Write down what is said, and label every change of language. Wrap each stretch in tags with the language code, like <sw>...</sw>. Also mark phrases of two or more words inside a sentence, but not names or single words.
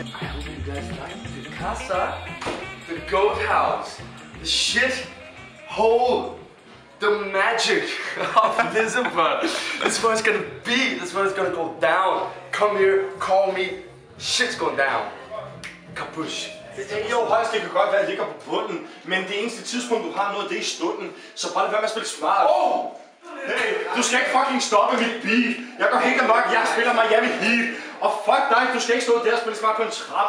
<en>I hope you guys like the casa, the goat house, the shit hole, the magic of Lisbon. That's what it's gonna be. That's what it's gonna go down. Come here, call me. Shit's going down. Kapush.</en> <da>Jo, højst det kan godt være, at jeg ligger på bunden, men det eneste tidspunkt, du har noget, det er i stunden. Så bare lad være med at spille smart. Hey, du skal ikke fucking stoppe mit beat. Jeg går helt amok, jeg spiller Miami Heat. Og fuck dig, du skal ikke stå der og spille smart på en trappe.</da>